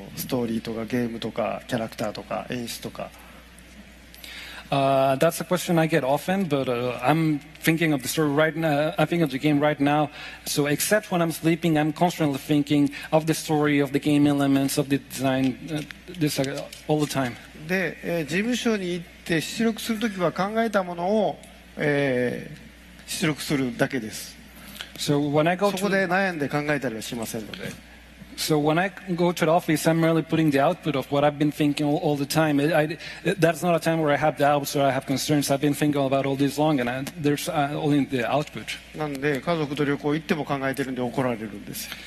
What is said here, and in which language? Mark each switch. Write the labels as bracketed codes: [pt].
[ja] ストーリーとかゲームとかキャラクターとか演出とか。 [en] That's a question I get often, but I'm thinking of the story right now. I'm thinking of the game right now. So except when I'm sleeping, I'm constantly thinking of the story, of the game elements, of the design, this all the time. [ja] で、事務所に行って出力するときは考えたものを、出力するだけです。そこで悩んで考えたりはしませんので。 [en] So when I go to the office, I'm merely putting the output of what I've been thinking all the time. That's not a time where I have doubts or I have concerns. I've been thinking about all this long, and there's only the output. [ja] なんで家族と旅行行っても考えてるんで怒られるんです。